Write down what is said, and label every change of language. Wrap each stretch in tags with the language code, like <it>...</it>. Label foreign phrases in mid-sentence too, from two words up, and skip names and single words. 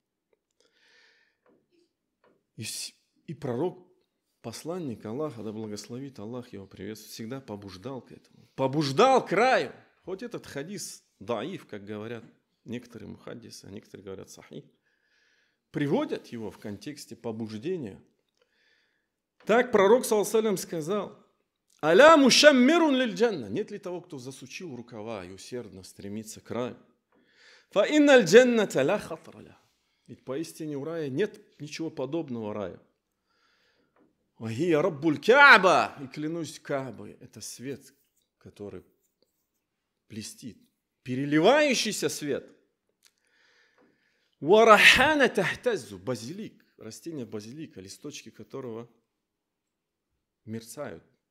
<ru>И пророк, посланник Аллаха, да благословит Аллах его приветствует, всегда побуждал к этому. Побуждал к краю. Хоть этот хадис даиф, как говорят некоторые мухаддисы, а некоторые говорят сахих, приводят его в контексте побуждения. Так пророк,</ru> <ar>صلى الله عليه وسلم, сказал: «ألا مشمر للجنة».</ar> <ru>Нет ли того, кто засучил рукава и усердно стремится к раю?</ru> <ar>فإن الجنة لا خطر لها.</ar> <ru>Ведь поистине у рая нет ничего подобного раю.</ru> <ar>وهي رب الكعبة.</ar> <ru>И клянусь Каабой, это свет, который блестит. Переливающийся свет.</ru> <ar>وريحانة تهتز,</ar> <ru>базилик, растение базилика, листочки которого мерцают.</ru>